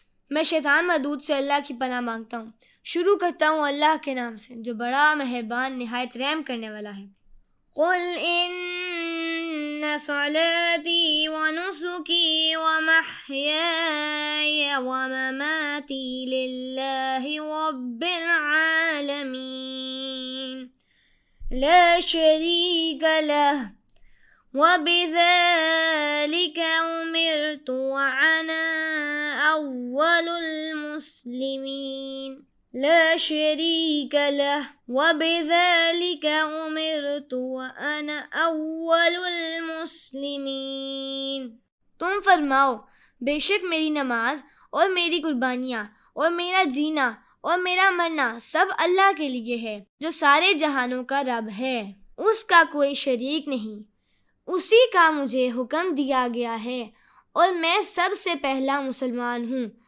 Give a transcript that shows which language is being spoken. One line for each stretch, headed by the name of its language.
Urdu: میں شیطان مردود سے اللہ کی پناہ مانگتا ہوں. شروع کرتا ہوں اللہ کے نام سے جو بڑا مہربان نہایت رحم کرنے والا ہے.
Arabic: قل ان صلاتي ونسكي ومحياي ومماتي لله رب العالمين لا شريك له وبذلك أمرت وأنا أول المسلمين. لا شريك له وبذلك أمرت وأنا أول المسلمين.
Urdu: تم فرماؤ بے شک میری نماز اور میری قربانیاں اور میرا جینا اور میرا مرنا سب اللہ کے لیے ہے جو سارے جہانوں کا رب ہے. اس کا کوئی شریک نہیں. اسی کا مجھے حکم دیا گیا ہے اور میں سب سے پہلا مسلمان ہوں.